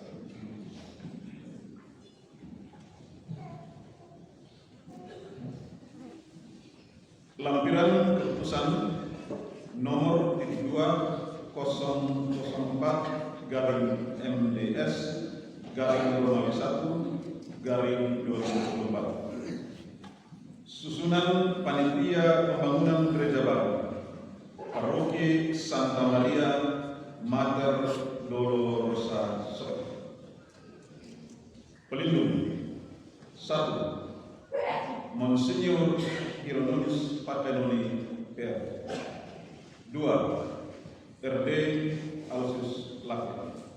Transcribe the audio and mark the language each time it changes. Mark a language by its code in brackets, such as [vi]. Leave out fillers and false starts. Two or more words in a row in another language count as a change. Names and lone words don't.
[id] Lampiran keputusan nomor 2-2004-MDS-Romawi 1-2024. Susunan panitia pembangunan gereja baru Paroki Santa Maria Mater Dolorosa Soe. Pelindung 1. Monsinyur Hieronymus Patenoni PR. 2. RD Aloysius Lake.